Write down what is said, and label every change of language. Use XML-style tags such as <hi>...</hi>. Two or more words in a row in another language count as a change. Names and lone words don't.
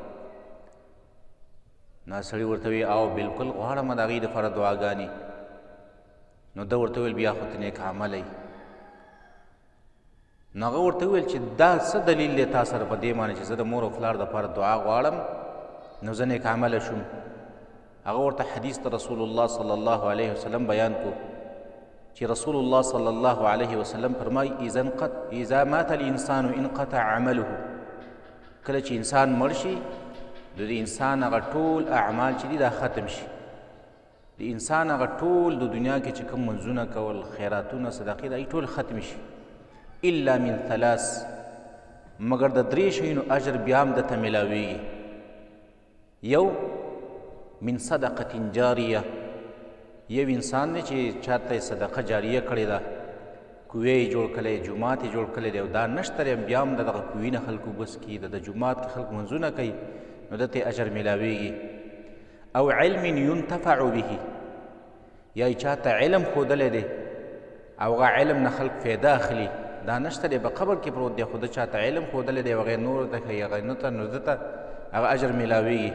<ps>نو سړي ورته وی او بلکل غواړم د هغې دپاره دعاګانې نو ده ورته ویل بیا خو ته نیک عمله یې نو هغه ورته وویل چې دا څه دلیل دی تا سره په دې باندې چې زه د مور او پلار دپاره دعا غواړم نو زه نیک عمله شوم هغه ورته حدیث د رسول الله</ps> <ar>صلی الله علیه وسلم</ar> <ps>بیان کو چې رسول الله</ps> <ar>صلی الله علیه وسلم</ar> <ps>فرمایي</ps> <ar>اذا مات الانسان انقطع عمله</ar> <ps>کله چې انسان مړ شي د انسان هغه ټول اعمال چې دي دا ختم شي د انسان هغه ټول د دنیا کې چې کوم منځونه کول خیراتونه صدقې دا ټول ختم شي</ps> <ar>الا من ثلاث،</ar> <ps>مگر د درې شیونو اجر بیا هم درته میلاویږي. یو</ps> <ar>من صدقة جاریه،</ar> <ps>یو انسان دی چې چاته صدقه جاریه کړې ده، کوی یې جوړ کړی، جومات یې جوړ کړی دی او دا نشته دی، بیا هم د دغه کوی نه خلکو بس کي، د جومات کې خلک منځونه کوي، نو دته اجر میلاویږي. او</ps> <ar>علم ينتفع به،</ar> <ps>یا چاته علم ښودلی دی او هغه علم نه خلک فایده اخلي، دا نشته دی، په قبر کې پروت دی، خو ده چاته علم ښودلی دی هغې نورو ته ښایي، هغه نه ته، نو ده ته هغه اجر میلاویږي.</ps>